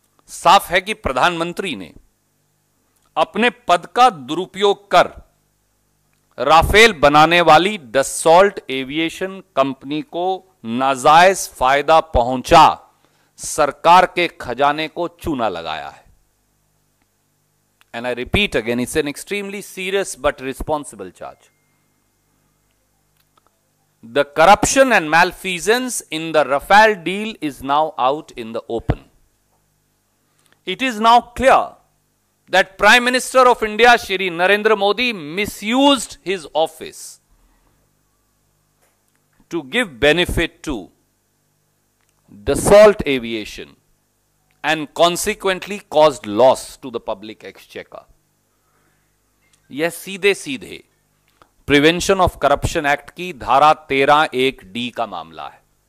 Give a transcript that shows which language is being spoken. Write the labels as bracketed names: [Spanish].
[Hindi] साफ है कि प्रधानमंत्री ने अपने पद का दुरुपयोग कर राफेल बनाने वाली डसॉल्ट एविएशन कंपनी को नाजायज फायदा पहुंचा सरकार के खजाने को चूना लगाया है। [English] And I repeat again, it's an extremely serious but responsible charge. The corruption and malfeasance in the Rafale deal is now out in the open. It is now clear that Prime Minister of India, Shri Narendra Modi, misused his office to give benefit to Dassault Aviation and consequently caused loss to the public exchequer. [Hindi] यह सीधे सीधे prevention of corruption act की धारा 13(1)(d) का मामला है।